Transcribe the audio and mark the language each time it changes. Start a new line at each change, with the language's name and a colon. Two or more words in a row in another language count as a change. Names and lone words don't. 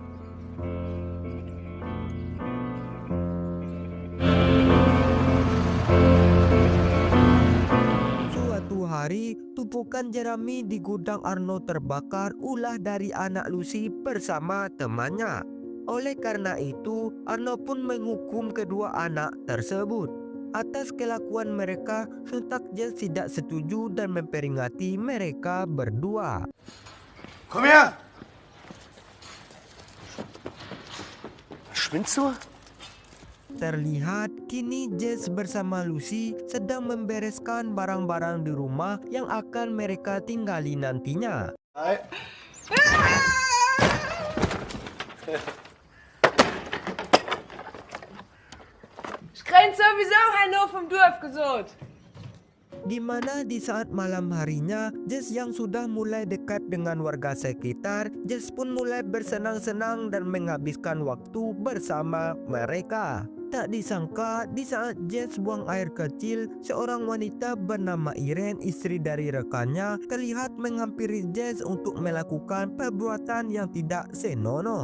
Indonesian: Suatu hari, tumpukan jerami di gudang Arno terbakar ulah dari anak Lucy bersama temannya. Oleh karena itu, Arno pun menghukum kedua anak tersebut. Atas kelakuan mereka, sontak Jess tidak setuju dan memperingati mereka berdua.
German: Komm her! Spinnst du?
Indonesian: Terlihat kini Jess bersama Lucy sedang membereskan barang-barang di rumah yang akan mereka tinggali nantinya. Hi.
German: Ich renn sowieso Hanno vom Dorf gesucht.
Indonesian: Di mana di saat malam harinya, Jess yang sudah mulai dekat dengan warga sekitar, Jess pun mulai bersenang-senang dan menghabiskan waktu bersama mereka. Tak disangka di saat James buang air kecil, seorang wanita bernama Irene, istri dari rekannya, terlihat menghampiri James untuk melakukan perbuatan yang tidak senonoh.